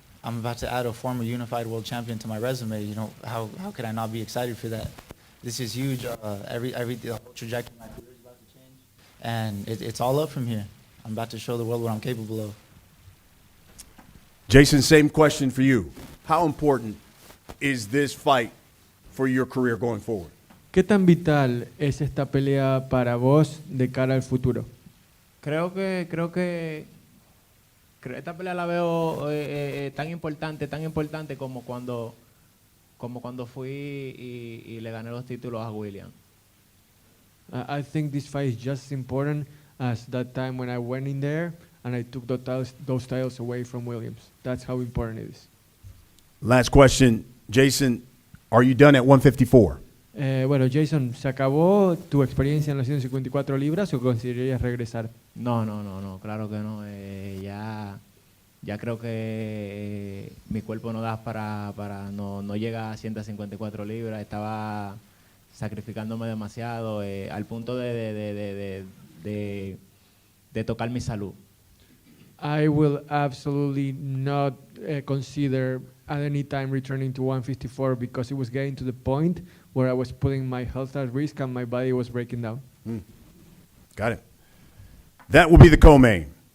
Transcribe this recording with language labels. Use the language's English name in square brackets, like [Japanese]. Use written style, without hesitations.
[English] I'm about to add a former unified world champion to my resume. How could I not be excited for that? This is huge. The whole trajectory of my career is about to change, and it's all up from here. I'm about to show the world what I'm capable of. Jeison, same question for you. How important is this fight for your career going forward? [Spanish] ¿Qué tan vital es esta pelea para vos de cara al futuro? Creo que esta pelea la veo tan importante como cuando fui y le gané los títulos a William. [English] I think this fight is just as important as that time when I went in there and I took those titles away from Williams. That's how important it is. Last question, Jeison, are you done at 154? [Spanish] Bueno, Jeison, ¿se acabó tu experiencia en las 154 libras o considerarías regresar? No, claro que no. Ya creo que mi cuerpo no da no llega a 154 libras. Estaba sacrificándome demasiado al punto de tocar mi salud. [English] I will absolutely not consider at any time returning to 154 because it was getting to the point where I was putting my health at risk and my body was breaking down. Got it. That will be the co-main.